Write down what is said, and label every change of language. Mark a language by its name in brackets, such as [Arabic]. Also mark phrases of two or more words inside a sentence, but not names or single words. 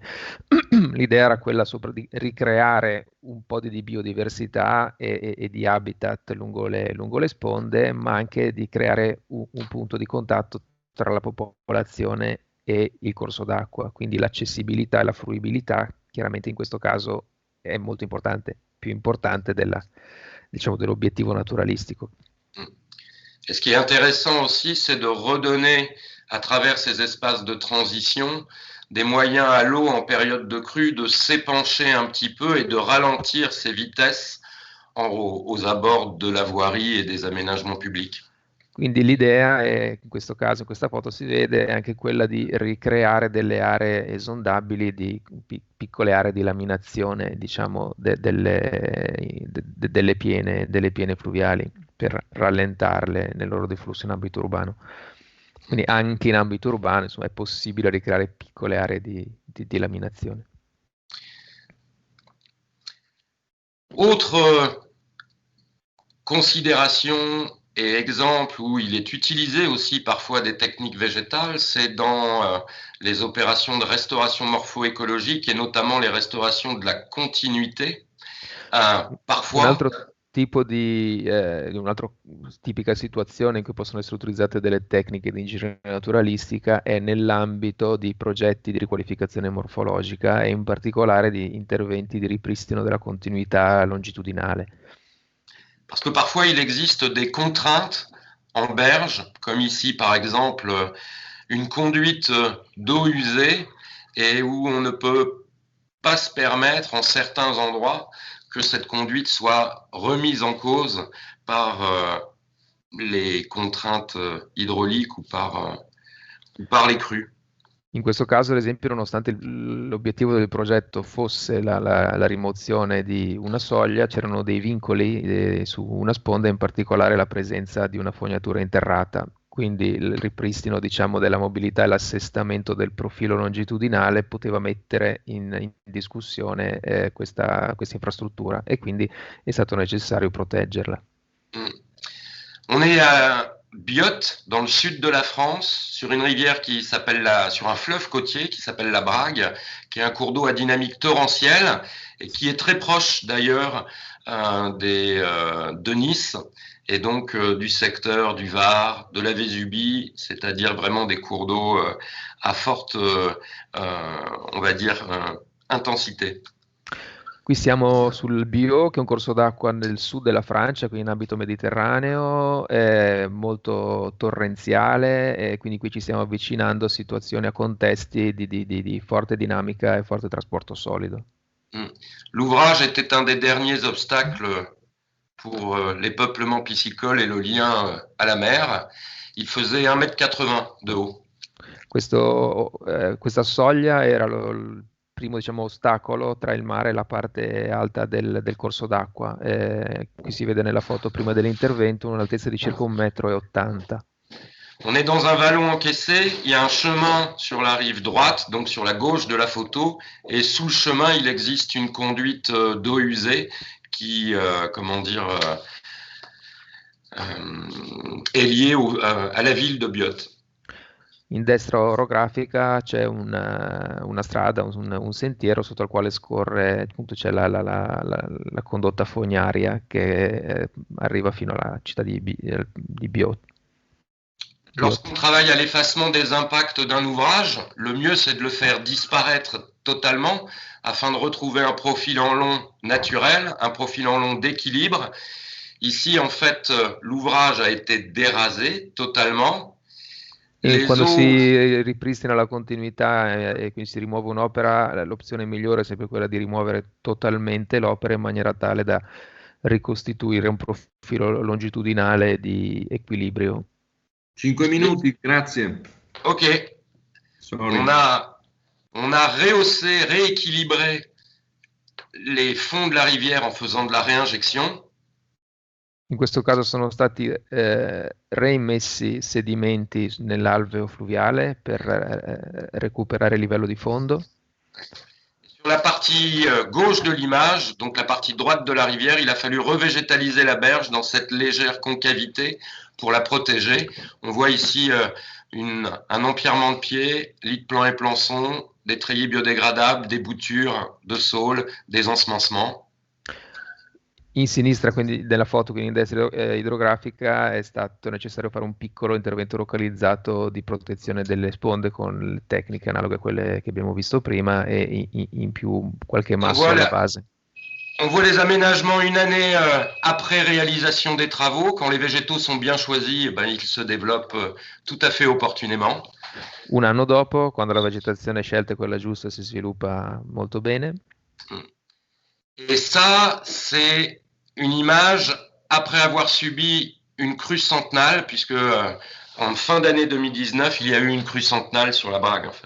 [Italian] L'idea era quella sopra di ricreare un po' di biodiversità e di habitat lungo le sponde, ma anche di creare un punto di contatto tra la popolazione e il corso d'acqua, quindi l'accessibilità e la fruibilità chiaramente in questo caso è molto importante, più importante diciamo, dell'obiettivo naturalistico. [French] Et ce qui est intéressant aussi, c'est de redonner à travers ces espaces de transition des moyens à l'eau en période de crue de s'épancher un petit peu et de ralentir ses vitesses aux abords de la voirie et des aménagements publics. [Italian] Quindi l'idea è, in questo caso, in questa foto si vede, è anche quella di ricreare delle aree esondabili, di piccole aree di laminazione, diciamo, delle piene fluviali, per rallentarle nel loro deflusso in ambito urbano. Quindi anche in ambito urbano, insomma, è possibile ricreare piccole aree di laminazione. [French] Autre considération et exemple où il est utilisé aussi parfois des techniques végétales, c'est dans les opérations de restauration morpho-écologique et notamment les restaurations de la continuité. Parfois... [Italian] Un'altra tipica situazione in cui possono essere utilizzate delle tecniche di ingegneria naturalistica è nell'ambito di progetti di riqualificazione morfologica e in particolare di interventi di ripristino della continuità longitudinale. [French] Parce que parfois il existe des contraintes en berge, comme ici par exemple une conduite d'eau usée et où on ne peut pas se permettre en certains endroits que cette conduite soit remise en cause par les contraintes hydrauliques ou par les crues. [Italian] In questo caso, ad esempio, nonostante l'obiettivo del progetto fosse la rimozione di una soglia, c'erano dei vincoli su una sponda, in particolare la presenza di una fognatura interrata. Quindi il ripristino, diciamo, della mobilità e l'assestamento del profilo longitudinale poteva mettere in discussione questa infrastruttura e quindi è stato necessario proteggerla. [French] On est Biot, dans le sud de la France, sur une rivière qui s'appelle sur un fleuve côtier qui s'appelle la Brague, qui est un cours d'eau à dynamique torrentielle et qui est très proche d'ailleurs de Nice et donc du secteur du Var, de la Vésubie, c'est-à-dire vraiment des cours d'eau à forte, on va dire, intensité. [Italian] Qui siamo sul Bio, che è un corso d'acqua nel sud della Francia, quindi in ambito mediterraneo, è molto torrenziale e quindi qui ci stiamo avvicinando a situazioni, a contesti di forte dinamica e forte trasporto solido. [French] L'ouvrage était un des derniers obstacles pour les peuplements piscicoles et le lien à la mer. Il faisait 1,80 m de haut. [Italian] Questa soglia era il primo, diciamo, ostacolo tra il mare e la parte alta del corso d'acqua. Qui si vede nella foto prima dell'intervento un'altezza di circa 1,80 m. [French] On est dans un vallon encaissé, il y a un chemin sur la rive droite, donc sur la gauche de la photo, et sous le chemin, il existe une conduite d'eau usée qui, est liée à la ville de Biot. [Italian] In destra orografica c'è una strada, un sentiero sotto il quale scorre, appunto c'è la condotta fognaria che arriva fino alla città di Biot. [French] Lorsqu'on travaille à l'effacement des impacts d'un ouvrage, le mieux c'est de le faire disparaître totalement afin de retrouver un profil en long naturel, un profil en long d'équilibre. Ici, en fait, l'ouvrage a été dérasé totalement. [Italian] E quando si ripristina la continuità e quindi si rimuove un'opera, l'opzione migliore è sempre quella di rimuovere totalmente l'opera in maniera tale da ricostituire un profilo longitudinale di equilibrio. 5 minuti, grazie. Ok. Sorry. [French] On a rehaussé, rééquilibré les fonds de la rivière en faisant de la réinjection. [Italian] In questo caso sono stati reimmessi sedimenti nell'alveo fluviale per recuperare il livello di fondo. [French] Sur la partie gauche de l'image, donc la partie droite de la rivière, il a fallu revégétaliser la berge dans cette légère concavité pour la protéger. On voit ici un empierrement de pieds, lit de plan et plançon, des treillis biodégradables, des boutures de saules, des ensemencements. [Italian] In sinistra, quindi della foto, quindi in destra idrografica, è stato necessario fare un piccolo intervento localizzato di protezione delle sponde con le tecniche analoghe a quelle che abbiamo visto prima e in più qualche masso alla base. [French] On voit les aménagements une année après réalisation des travaux. Quand les végétaux sont bien choisis, ils se développent tout à fait opportunément. [Italian] Un anno dopo, quando la vegetazione scelta è quella giusta, si sviluppa molto bene. [French] Et ça, c'est une image après avoir subi une crue centenale, puisque en fin d'année 2019, il y a eu une crue centenale sur la Brague, en fait.